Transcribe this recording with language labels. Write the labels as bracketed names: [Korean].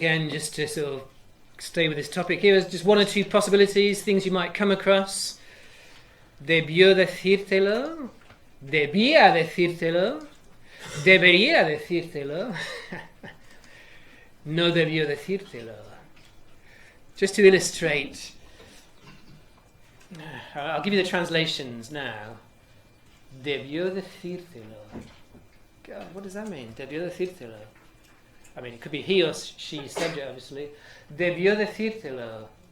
[English] Just to sort of stay with this topic here, just one or two possibilities, things you might come across. [Spanish] Debió decírtelo, debía decírtelo, debería decírtelo, no debió decírtelo. [English] Just to illustrate, I'll give you the translations now. [Spanish] Debió decírtelo. [English] God, what does that mean? Debió decírtelo. It could be he or she subject, obviously. [Spanish] Debió decírtelo.